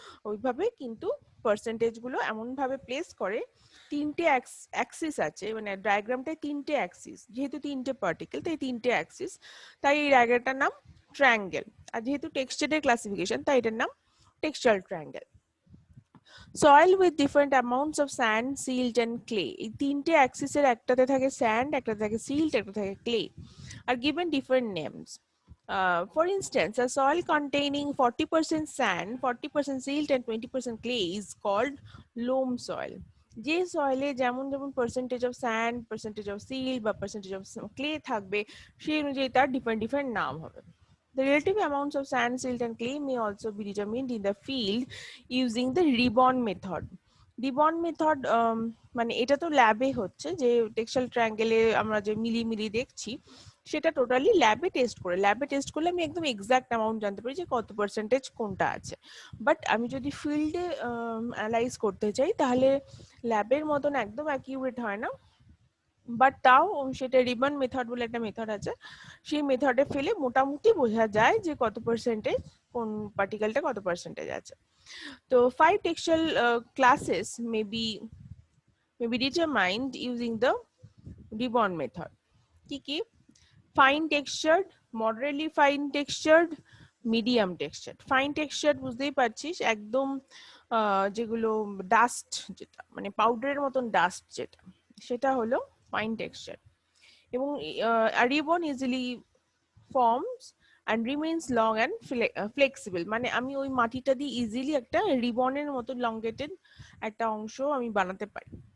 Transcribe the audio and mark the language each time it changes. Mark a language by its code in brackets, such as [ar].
[bn] ওইভাবে কিন্তু পার্সেন্টেজগুলো এমনভাবে প্লেস করে, তিনটে অ্যাক্সিস আছে, মানে ডায়াগ্রামটায় তিনটে অ্যাক্সিস, যেহেতু তিনটে পার্টিকেল তাই তিনটে অ্যাক্সিস, তাই এই ডায়াগ্রামটার নাম ট্রায়াঙ্গেল। আর যেহেতু টেক্সচারের ক্লাসিফিকেশন তাই এটার নাম টেক্সচারাল triangle. Soil with different amounts of sand, silt and clay, এই তিনটে অ্যাক্সিসের একটাতে থাকে স্যান্ড, একটাতে থাকে সিল্ট, একটা থাকে clay, [en] are given different names. For instance, a soil containing 40% sand, 40% silt and 20% clay is called loam soil. [bn] যে সয়েলে যেমন যেমন percentage of sand, percentage of silt বা পার্সেন্টেজ অফ ক্লে থাকবে, সেই অনুযায়ী তার ডিফারেন্ট ডিফারেন্ট নাম হবে। [en] The relative amounts of sand, silt and clay may also be determined in the field using the Ribon method. [bn] Ribbon method মানে এটা তো ল্যাবে হচ্ছে, যে টেক্সচারাল ট্রায়াঙ্গেলে আমরা যে মিলি মিলি দেখছি সেটা টোটালি ল্যাবে টেস্ট করলে আমি একদম এক্সাক্ট অ্যামাউন্ট জানতে পারি যে কত পার্সেন্টেজ কোনটা আছে। বাট আমি যদি ফিল্ডে অ্যানালাইজ করতে চাই তাহলে ল্যাবের মতন একদম অ্যাকিউরেট হয় না, বাট তাও সেটা রিবন মেথড বলে একটা মেথড আছে, সেই মেথডে ফেলে মোটামুটি বোঝা যায় যে কত পার্সেন্টেজ কোন পার্টিকেলটা কত পার্সেন্টেজ আছে। [en] তো 5 textual classes may be determined using the Ribon method. [bn] কি কি? [en] Fine textured, moderately fine textured, medium texture. [bn] Fine texture বুঝতেই পারছিস, একদম যেগুলো ডাস্ট, যেটা মানে পাউডারের মতন ডাস্ট, যেটা সেটা হলো ফাইন টেক্সচার। এবং [en] ribbon easily forms and remains long and flexible, [bn] মানে আমি ওই মাটিটা দিয়ে ইজিলি একটা রিবনের মতো লংগেটেড একটা অংশ আমি বানাতে পারি।